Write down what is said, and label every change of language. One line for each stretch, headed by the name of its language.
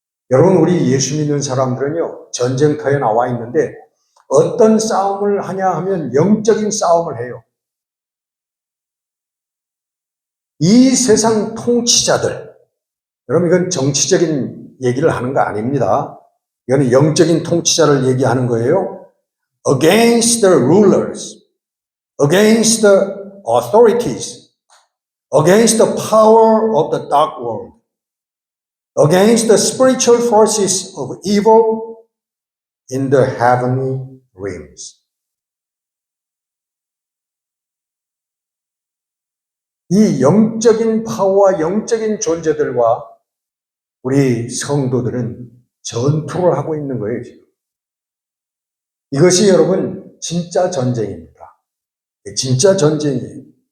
Korean: 여러분, 우리 예수 믿는 사람들은요, 전쟁터에 나와 있는데 어떤 싸움을 하냐 하면 영적인 싸움을 해요. 이 세상 통치자들, 여러분, 이건 정치적인 얘기를 하는 거 아닙니다. 이거는 영적인 통치자를 얘기하는 거예요.
English: Against the rulers, against the authorities, against the power of the dark world, against the spiritual forces of evil in the heavenly realms.
Korean: 이 영적인 파워와 영적인 존재들과 우리 성도들은 전투를 하고 있는 거예요, 지금. 이것이 여러분, 진짜 전쟁입니다. 진짜 전쟁이에요.